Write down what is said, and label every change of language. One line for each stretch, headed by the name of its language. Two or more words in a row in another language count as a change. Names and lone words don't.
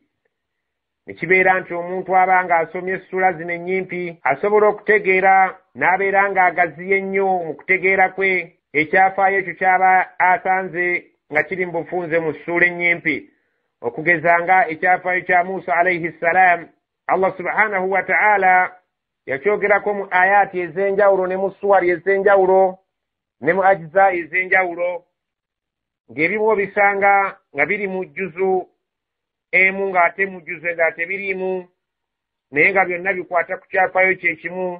Ganda: Nekibeera nti omuntu aba ng'asomye essuura zino ennyimpi asobola okutegeera n'abeera ng'agaziye ennyo mu kutegeera kwe ekyafaayo ekyo ky'aba asanze nga kiri mu bufunze mu ssuura ennyimpi. Okugeza nga ekyafaayo kya Musa
Arabic: عليه السلام,
Ganda: Allah
Arabic: سبحانه وتعالى
Ganda: yakyogerako mu ayaati ez'enjawulo ne mu suwari ez'enjawulo ne mu ajiza ez'enjawulo, ng'ebimu obisanga nga biri mu jjuzu emu ng'ate mu jjuzu endala tebiriimu, naye nga byonna bikwata ku kyafaayo kye kimu.